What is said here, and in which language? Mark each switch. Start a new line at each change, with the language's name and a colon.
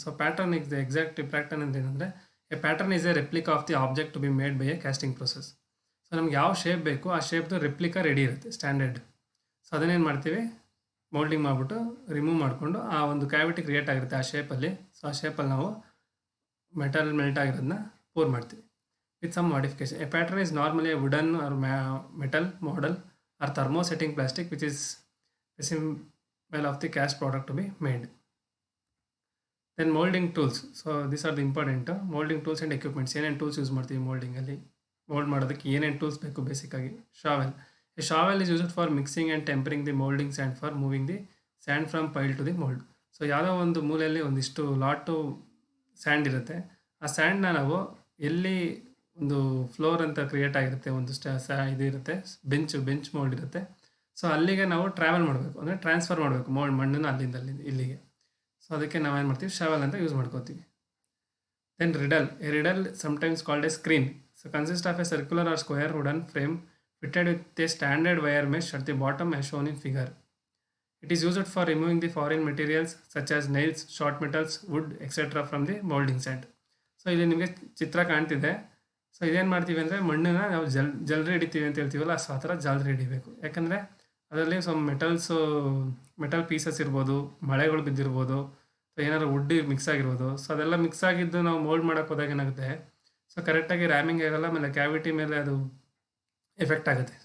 English: so pattern exact pattern
Kannada: ಅಂತ ಏನಂದರೆ,
English: A pattern is a replica of the object to be made by a casting process.
Kannada: So ನಮ್ಗೆ ಯಾವ shape ಬೇಕು ಆ ಶೇಪ್ದು replica ready ಇರುತ್ತೆ, standard. So ಅದನ್ನೇನು ಮಾಡ್ತೀವಿ, ಮೋಲ್ಡಿಂಗ್ ಮಾಡಿಬಿಟ್ಟು ರಿಮೂವ್ ಮಾಡಿಕೊಂಡು ಆ ಒಂದು ಕ್ಯಾವಿಟಿ ಕ್ರಿಯೇಟ್ ಆಗಿರುತ್ತೆ ಆ ಶೇಪಲ್ಲಿ. ಸೊ ಆ ಶೇಪಲ್ಲಿ ನಾವು ಮೆಟಲ್ ಮೆಲ್ಟ್ ಆಗಿರೋದನ್ನ ಪೂರ್ ಮಾಡ್ತೀವಿ
English: with some modification. A pattern is normally a wooden or metal model or thermosetting plastic which is a symbol of the cast product to be made. Then molding tools. So these are the important molding tools and equipments.
Kannada: ಏನೇನು tools use ಮಾಡ್ತೀವಿ ಮೋಲ್ಡಿಂಗಲ್ಲಿ, mould ಮಾಡೋದಕ್ಕೆ ಏನೇನು tools ಬೇಕು ಬೇಸಿಕ್ಕಾಗಿ. ಶಾವೆಲ್.
English: A shovel is used for mixing and tempering the moulding sand for moving the sand from pile to the mould.
Kannada: So ಯಾವುದೋ ಒಂದು ಮೂಲೆಯಲ್ಲಿ ಒಂದಿಷ್ಟು lot and ಇರುತ್ತೆ. ಆ ಸ್ಯಾಂಡ್ನ ನಾವು ಎಲ್ಲಿ ಒಂದು ಫ್ಲೋರ್ ಅಂತ ಕ್ರಿಯೇಟ್ ಆಗಿರುತ್ತೆ, ಒಂದು ಇದು ಇರುತ್ತೆ, ಬೆಂಚ್ ಮೋಲ್ಡ್ ಇರುತ್ತೆ. ಸೊ ಅಲ್ಲಿಗೆ ನಾವು ಟ್ರಾವೆಲ್ ಮಾಡಬೇಕು, ಅಂದರೆ ಟ್ರಾನ್ಸ್ಫರ್ ಮಾಡಬೇಕು ಮಣ್ಣನ್ನು ಅಲ್ಲಿಂದ ಇಲ್ಲಿಗೆ. ಸೊ ಅದಕ್ಕೆ ನಾವೇನು ಮಾಡ್ತೀವಿ, ಶಾವೆಲ್ ಅಂತ ಯೂಸ್ ಮಾಡ್ಕೋತೀವಿ.
English: Then riddle. A riddle sometimes called a screen. So consist of a circular or square wooden frame fitted with a standard wire mesh at the bottom as shown in figure. It is used for removing the foreign materials such as nails, short metals, wood, etc. from the molding sand.
Kannada: So ಇಲ್ಲಿ ನಿಮಗೆ ಚಿತ್ರ ಕಾಣ್ತಿದೆ. So ಇದೇನು ಮಾಡ್ತೀವಿ ಅಂದರೆ, ಮಣ್ಣನ್ನ ನಾವು ಜಲ್ರಿ ಹಿಡಿತೀವಿ ಅಂತ ಹೇಳ್ತೀವಲ್ಲ, ಸೊ ಆ ಥರ ಜಲ್ರಿ ಹಿಡಿಬೇಕು. ಯಾಕಂದರೆ ಅದರಲ್ಲಿ ಸ್ವಲ್ಪ ಮೆಟಲ್ ಪೀಸಸ್ ಇರ್ಬೋದು, ಮಳೆಗಳು ಬಿದ್ದಿರ್ಬೋದು, ಸೊ ಏನಾದ್ರು ವುಡ್ ಮಿಕ್ಸ್ ಆಗಿರ್ಬೋದು. ಸೊ ಅದೆಲ್ಲ ಮಿಕ್ಸ್ ಆಗಿದ್ದು ನಾವು ಮೋಲ್ಡ್ ಮಾಡೋಕ್ಕೆ ಹೋದಾಗ ಏನಾಗುತ್ತೆ, ಸೊ ಕರೆಕ್ಟಾಗಿ ರ್ಯಾಮಿಂಗ್ ಆಗಲ್ಲ, ಆಮೇಲೆ ಕ್ಯಾವಿಟಿ ಮೇಲೆ ಅದು ಎಫೆಕ್ಟ್ ಆಗುತ್ತೆ.